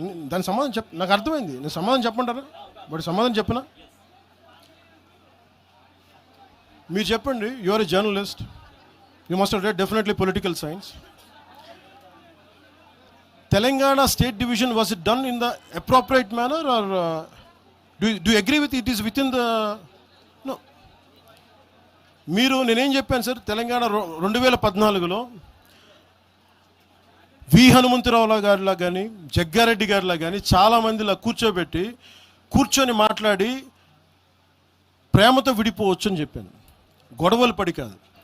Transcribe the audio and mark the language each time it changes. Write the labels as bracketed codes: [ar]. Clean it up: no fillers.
[te] దాని సమాధానం నాకు అర్థమైంది. నేను సమాధానం చెప్పంటారా? బట్ సమాధానం చెప్పనా? మీరు చెప్పండి. [en] You are a journalist, you must have read definitely political science. Telangana state division, was it done in the appropriate manner, or do you agree with it is within the no? [te] మీరు నేనేం చెప్పాను sir, Telangana 2014లో వి హనుమంతరావు గారిలా కానీ జగ్గారెడ్డి గారిలా కానీ చాలామందిలా కూర్చొని మాట్లాడి ప్రేమతో విడిపోవచ్చు అని చెప్పాను. గొడవలు పడి కాదు.